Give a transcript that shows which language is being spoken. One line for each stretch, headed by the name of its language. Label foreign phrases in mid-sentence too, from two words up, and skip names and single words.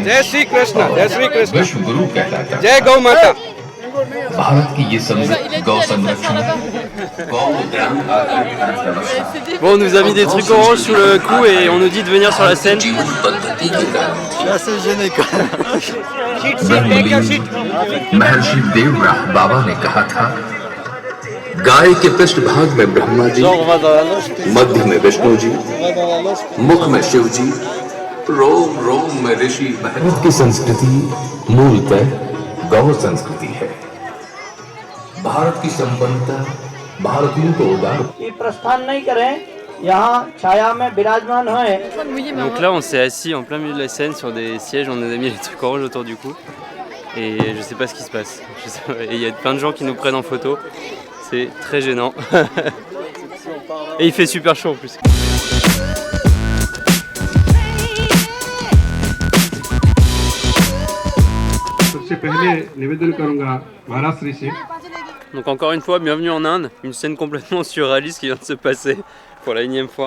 Hindi: जय श्री कृष्ण, जय श्री कृष्ण, विश्व गुरु कहलाता है। जय गौ माता। भारत की ये
French: Il
Hindi: समृद्ध
French: a dit
Hindi: गौ
French: aller se faire
Hindi: संरक्षण
French: là-bas.
Hindi: गौ
French: C'est des- Bon on nous a mis des trucs orange sous le cou et on nous dit de venir sur la scène.
Hindi: जीवन पद्धति के कारण
French: Je suis assez gêné quand même.
Hindi: महर्षि देवव्रत बाबा ने कहा था, गाय के पृष्ठभाग में ब्रह्मा जी,
French: Genre on va dans la loge.
Hindi: मध्य में विष्णु जी,
French: On va dans la loge.
Hindi: मुख में शिव जी, रोम रोम में ऋषि। भारत की संस्कृति मूलतः गौ संस्कृति है। भारत की संपन्नता भारतीयों को उदार ये प्रस्थान नहीं करें, यहाँ छाया में विराजमान होए।
French: en train de mouiller, mais Donc là on s'est assis en plein milieu de la scène sur des sièges, on nous a mis les trucs orange autour du cou. et je sais pas ce qui se passe. Et il y a plein de gens qui nous prennent en photo, c'est très gênant. Et il fait super chaud en plus. Donc encore une fois, bienvenue en Inde, une scène complètement surréaliste qui vient de se passer pour la 1e fois.